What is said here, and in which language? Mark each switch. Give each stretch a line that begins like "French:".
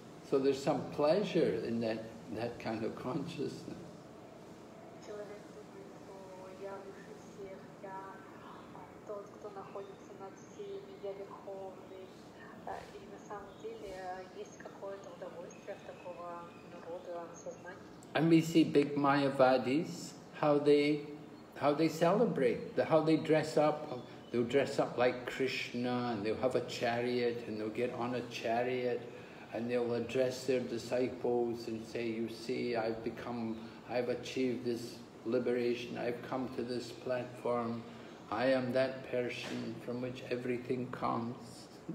English: So there's some pleasure in that kind of consciousness.
Russian: Человек думает, что я выше всех, я тот, кто находится над всеми, я верховный. И на самом деле есть какое-то удовольствие в такого рода сознания.
English: And we see big Mayavadis, how they how they celebrate, how they dress up. They'll dress up like Krishna, and they'll have a chariot, and they'll get on a chariot, and they'll address their disciples and say, you see, I've achieved this liberation, I've come to this platform, I am that person from which everything comes.